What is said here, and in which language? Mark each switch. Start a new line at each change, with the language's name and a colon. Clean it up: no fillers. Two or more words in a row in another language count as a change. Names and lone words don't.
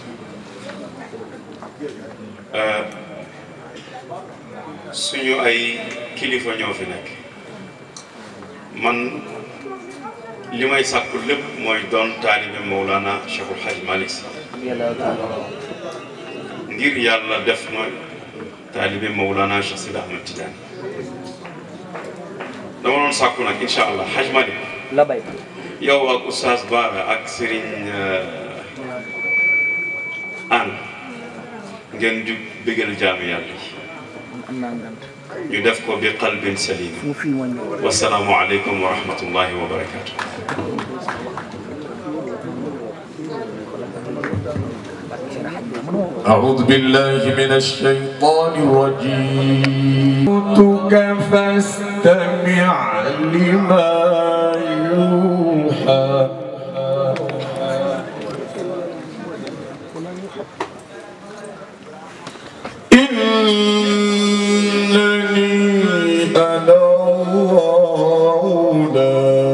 Wolof: suñu ay kilifa ñoo fi nekk man li may sàkku lépp mooy doon taalibe Mawlana Cheikhul Hadj Malick Sy ngir yàlla def ma taalibe Mawlana Cheikh Sidi Ahmed Tidiane dama doon sàkku nag
Arabic: إن شاء الله
Wolof: Hadj Malick la bay yow ak Oustaz Bara ak Serigne Anne ngeen ju bëggal jaamu yàlla yi ñu def ko
Arabic: بقلب سليم والسلام عليكم ورحمة الله وبركاته أعوذ بالله من الشيطان الرجيم فاستمع لما يوحى إنني أنا الله لا